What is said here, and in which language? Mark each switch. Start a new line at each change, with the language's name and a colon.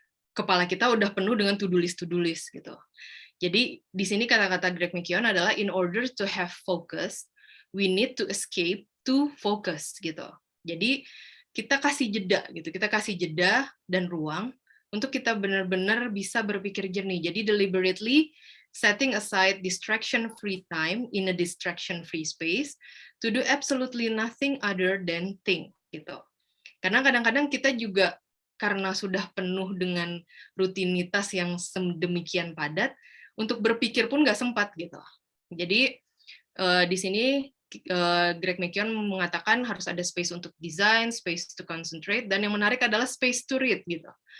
Indonesian: Kepala kita udah penuh dengan to-do list gitu. Jadi di sini kata-kata Greg McKeown adalah
English: in order to have focus, we need to escape to focus
Indonesian: gitu. Jadi kita kasih jeda gitu, kita kasih jeda dan ruang untuk kita benar-benar bisa berpikir jernih.
English: Jadi deliberately setting aside distraction-free time in a distraction-free space to do absolutely nothing other than think gitu.
Indonesian: Karena kadang-kadang kita juga karena sudah penuh dengan rutinitas yang sedemikian padat, untuk berpikir pun nggak sempat gitu. Jadi di sini Greg McKeown mengatakan harus ada space untuk design,
English: space to concentrate,
Indonesian: dan yang menarik adalah
English: space to read
Indonesian: gitu.